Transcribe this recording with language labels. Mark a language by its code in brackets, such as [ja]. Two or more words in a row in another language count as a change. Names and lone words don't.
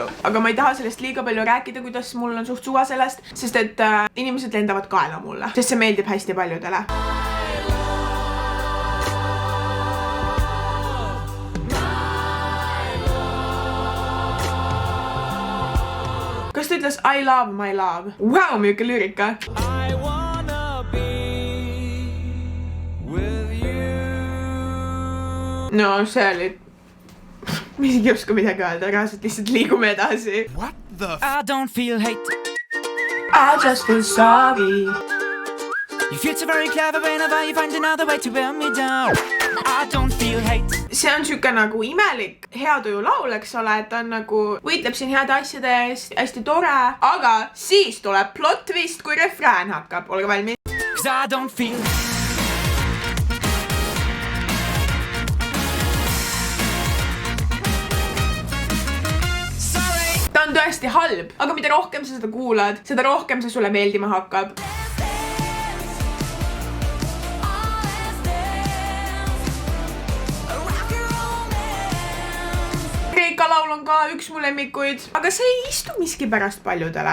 [et] Aga ma ei taha sellest liiga palju rääkida, kuidas mul on suht suva sellest, sest et inimesed lendavad kaela mulle, sest see meeldib hästi paljudele. Kas ta ütles [en] I love my love? [et] Wow, milline lüürika. No see oli... Ma isegi ei oska midagi öelda, reaalselt lihtsalt liigume edasi. [en] What the f... I don't feel hate. I just feel sorry. You feel so very clever whenever you find another way to wear me down. I don't feel hate. [et] See on siuke nagu imelik heatuju laul, eks ole, et ta on nagu võitleb siin heade asjade eest, hästi tore, aga siis tuleb [en] plot twist, [et] kui refrään hakkab. Olge valmis. [en] 'Cause I don't feel... [et] Ta on tõesti halb, aga mida rohkem sa seda kuulad, seda rohkem see sulle meeldima hakkab. Kreeka laul on ka üks mu lemmikuid, aga see ei istu miski pärast paljudele.